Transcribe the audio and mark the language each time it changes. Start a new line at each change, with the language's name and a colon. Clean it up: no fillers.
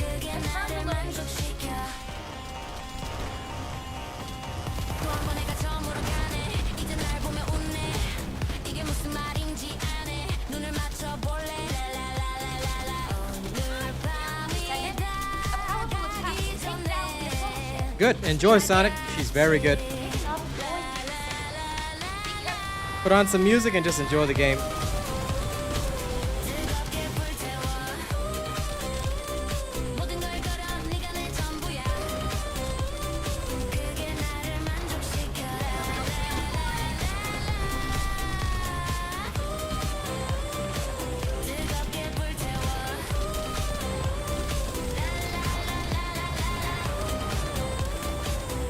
Korean: 그게 나를 만족시켜 또 한 번 해가 저물어 가네 이제 날 보며 웃네 이게 무슨 말인지 아네 눈을 맞춰볼래 라라라라라라 오늘 밤이
English: Descendant, a powerful attack
Korean: 다가기
English: to take down the assault
Korean: 전에
English: ship. Good. Enjoy, Sonic. She's very good. Picking up going. Be careful. Put on some music and just enjoy the game.
Korean: 뜨겁게 불태워 모든 걸 걸어 네가 내 전부야 그게 나를 만족시켜 뜨겁게 불태워 그게 나를 만족시켜 라라라라라